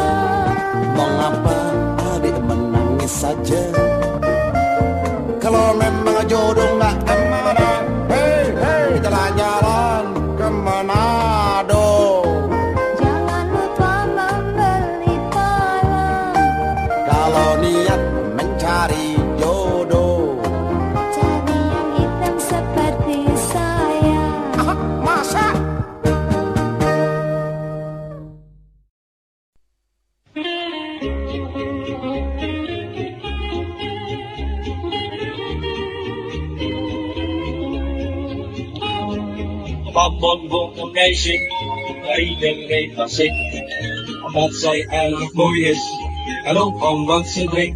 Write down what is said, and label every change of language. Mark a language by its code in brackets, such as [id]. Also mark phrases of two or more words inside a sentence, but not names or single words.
[id] mengapa adik menangis saja kalau memang jodoh nggak kemana jalan-jalan ke Manado jangan lupa membeli talang kalau niat mencari jodoh cari yang hitam seperti saya masa [nl] Een meisje, iedereen van zich, omdat zij erg mooi is en ook omdat ze drinkt.